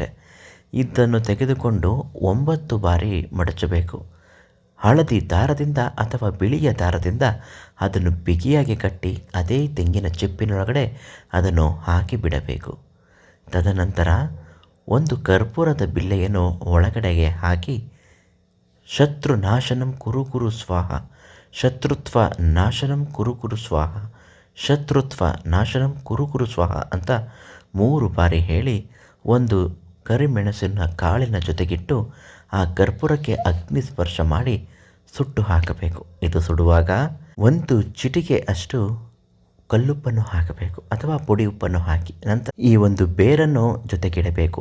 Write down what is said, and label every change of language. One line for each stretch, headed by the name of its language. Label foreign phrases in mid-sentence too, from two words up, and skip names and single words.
Kannada: ಇದನ್ನು ತೆಗೆದುಕೊಂಡು 9 ಬಾರಿ ಮಡಚಬೇಕು. ಹಳದಿ ದಾರದಿಂದ ಅಥವಾ ಬಿಳಿಯ ದಾರದಿಂದ ಅದನ್ನು ಬಿಗಿಯಾಗಿ ಕಟ್ಟಿ ಅದೇ ತೆಂಗಿನ ಚಿಪ್ಪಿನೊಳಗಡೆ ಅದನ್ನು ಹಾಕಿ ಬಿಡಬೇಕು. ತದನಂತರ ಒಂದು ಕರ್ಪೂರದ ಬಿಲ್ಲೆಯನ್ನು ಒಳಗಡೆಗೆ ಹಾಕಿ
Sanskrit: ಶತ್ರು ನಾಶನಂ ಕುರು ಕುರು ಸ್ವಾಹ, ಶತ್ರುತ್ವ ನಾಶನಂ ಕುರು ಕುರು ಸ್ವಾಹ, ಶತ್ರುತ್ವ ನಾಶನಂ ಕುರು ಕುರು ಸ್ವಾಹ
Kannada: ಅಂತ 3 ಬಾರಿ ಹೇಳಿ ಒಂದು ಕರಿಮೆಣಸಿನ ಕಾಳಿನ ಜೊತೆಗಿಟ್ಟು ಆ ಕರ್ಪೂರಕ್ಕೆ ಅಗ್ನಿ ಸ್ಪರ್ಶ ಮಾಡಿ ಸುಟ್ಟು ಹಾಕಬೇಕು. ಇದು ಸುಡುವಾಗ 1 ಚಿಟಿಕೆ ಅಷ್ಟು ಕಲ್ಲುಪ್ಪನ್ನು ಹಾಕಬೇಕು ಅಥವಾ ಪುಡಿ ಉಪ್ಪನ್ನು ಹಾಕಿ ನಂತರ ಈ ಒಂದು ಬೇರನ್ನು ಜೊತೆಗಿಡಬೇಕು.